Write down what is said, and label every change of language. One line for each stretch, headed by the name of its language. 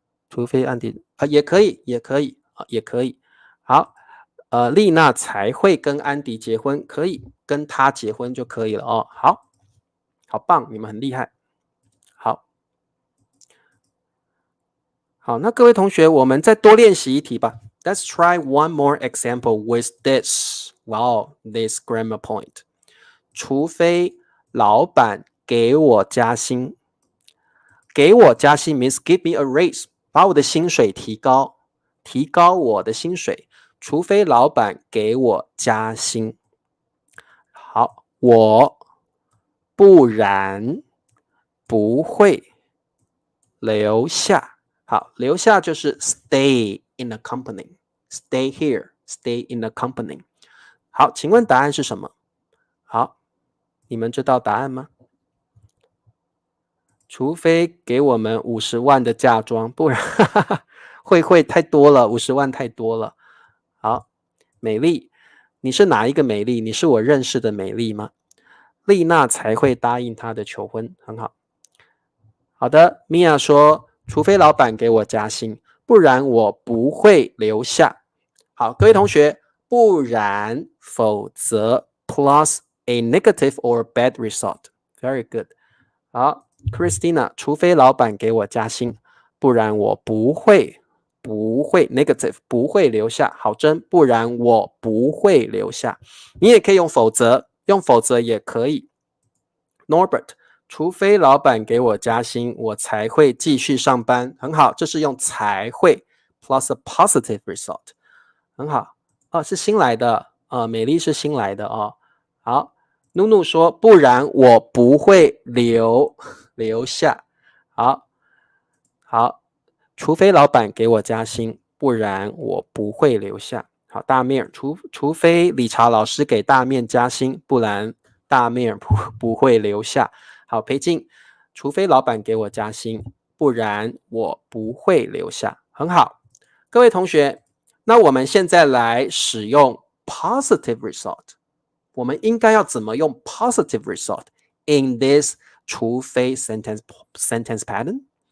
Chinese: 除非安迪也可以，也可以也可以。好，丽娜才会跟安迪结婚，可以跟他结婚就可以了哦。好，好棒，你们很厉害。好，好，那各位同学，我们再多练习一题吧。
English: Let's try one more example with this. Wow, this grammar point.
Chinese: 除非老板给我加薪，给我加薪
English: means give me a raise，
Chinese: 把我的薪水提高，提高我的薪水。除非老板给我加薪，好，我不然不会留下。好，留下就是
English: stay in the company， stay here, stay in the company。
Chinese: 好，请问答案是什么？好，你们知道答案吗？除非给我们50万的嫁妆，不然会太多了，50万太多了。好，美丽，你是哪一个美丽？你是我认识的美丽吗？丽娜才会答应他的求婚，很好。好的，米娅说，除非老板给我加薪，不然我不会留下。好，各位同学，不然、否则
English: plus a negative or bad result. Very good.
Chinese: 好 ，Christina，除非老板给我加薪，不然我不会 negative 不会留下。好，真，不然我不会留下。你也可以用否则，用否则也可以。 Norbert，除非老板给我加薪，我才会继续上班。很好，这是用才会
English: plus a positive result，
Chinese: 很好。哦，是新来的，美丽是新来的哦。好，努努说，不然我不会留下。好，好，除非老板给我加薪，不然我不会留下。好，大面，除非理查老师给大面加薪，不然大面不会留下。好，裴静，除非老板给我加薪，不然我不会留下。很好，各位同学，那我们现在来使用 positive result。我们应该要怎么用
English: positive result in this
Chinese: 除非 sentence pattern？